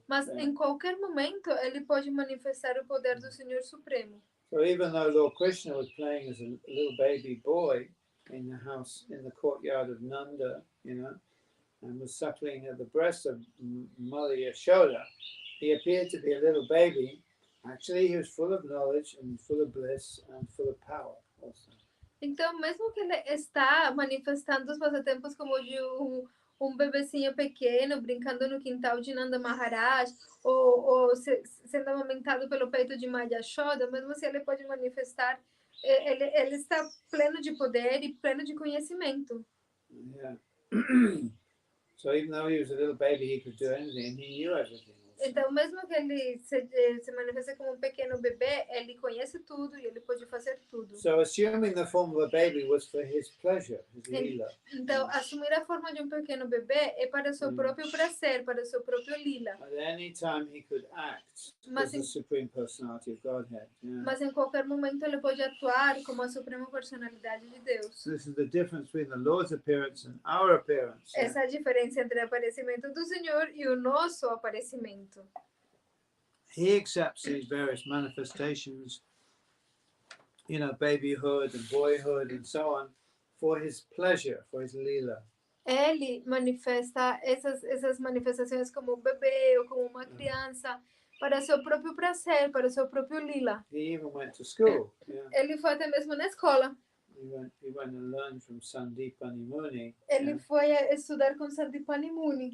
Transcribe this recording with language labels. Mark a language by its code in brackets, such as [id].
[pt] Mas em qualquer momento ele pode manifestar o poder do Senhor Supremo. [en] So even though Lord Krishna was playing as a little baby boy in the house, in the courtyard of Nanda, and was suckling at the breast of Mother Yashoda, he appeared to be a little baby. Actually, he was full of knowledge and full of bliss and full of power also. [pt] Então, mesmo que ele está manifestando os passatempos como de um bebecinho pequeno, brincando no quintal de Nanda Maharaj, ou sendo amamentado pelo peito de Maya Yashoda, mesmo assim ele pode manifestar, ele está pleno de poder e pleno de conhecimento. [en] Yeah. So even though he was a little baby, he could do anything, he knew everything. [pt] Então, mesmo que ele se manifeste como um pequeno bebê, ele conhece tudo e ele pode fazer tudo. [en] So assuming the form of a baby was for his pleasure, his lila. [pt] Então, assumir a forma de um pequeno bebê é para o seu próprio prazer, para o seu próprio lila. [en] At any time he could act as the Supreme Personality of Godhead. Yeah. [pt] Mas em qualquer momento ele pode atuar como a suprema personalidade de Deus. [en] This is the difference between the Lord's appearance and our appearance. [pt] Essa é a diferença entre o aparecimento do Senhor e o nosso aparecimento. [en] He accepts these various manifestations, babyhood and boyhood and so on, for his pleasure, for his lila. [pt] ele manifesta essas manifestações como um bebê ou como uma criança para seu próprio prazer, para seu próprio lila. [en] He even went to school. Yeah. [pt] Ele foi até mesmo na escola. [en] He went and learned from Sandipani Muni. [pt] Ele foi estudar com Sandipani Muni.